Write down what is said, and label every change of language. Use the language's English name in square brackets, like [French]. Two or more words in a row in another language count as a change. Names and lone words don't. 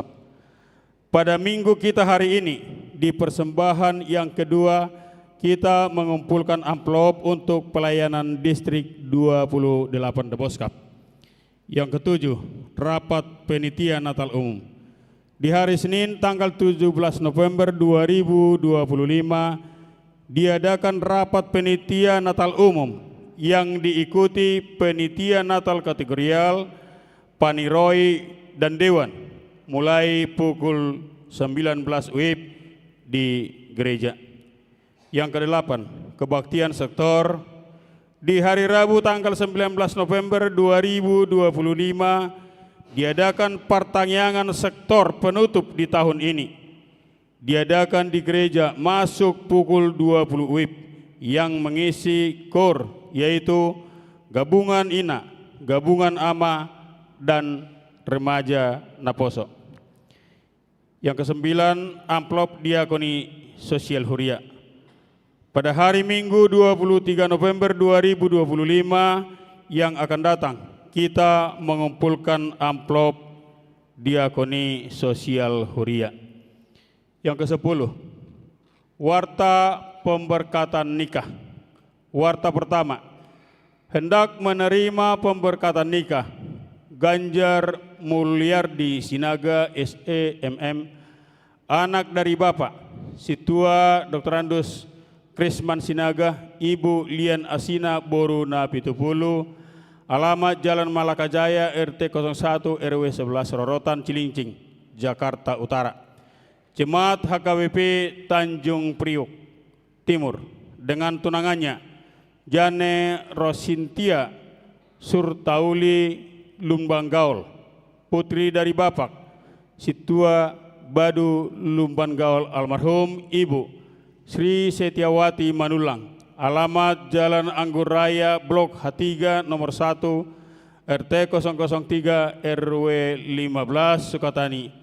[Indonesian] Pada minggu kita hari ini, di persembahan yang kedua, kita mengumpulkan amplop untuk pelayanan distrik 28 Deboskap. Yang ketujuh, rapat penitia Natal umum. Di hari Senin tanggal 17 November 2025 diadakan rapat penitia Natal umum yang diikuti penitia Natal kategorial, paniroi dan dewan mulai pukul 19 WIB di gereja. Yang kedelapan, kebaktian sektor. Di hari Rabu tanggal 19 November 2025 diadakan pertanyaan sektor penutup di tahun ini. Diadakan di gereja masuk pukul 20 WIB yang mengisi KOR, yaitu Gabungan Ina, Gabungan Ama, dan Remaja Naposo. Yang kesembilan, amplop diakoni sosial Huria. Pada hari Minggu 23 November 2025 yang akan datang, kita mengumpulkan amplop diakoni sosial Huria. Yang ke-10, warta pemberkatan nikah. Warta pertama, hendak menerima pemberkatan nikah Ganjar Mulyardi Sinaga SEMM, anak dari Bapak Situa Dr. Andus Krisman Sinaga, Ibu Lian Asina Boru Napitupulu, alamat Jalan Malaka Jaya RT 01 RW 11 Rorotan Cilincing, Jakarta Utara. Jemaat HKBP Tanjung Priok Timur dengan tunangannya Jane Rosintia Surtauli Lumbanggaul, putri dari Bapak Situa Badu Lumbanggaul almarhum Ibu Sri Setiawati Manulang, alamat Jalan Anggur Raya Blok H3 nomor 1 RT 003 RW 15 Sukatani.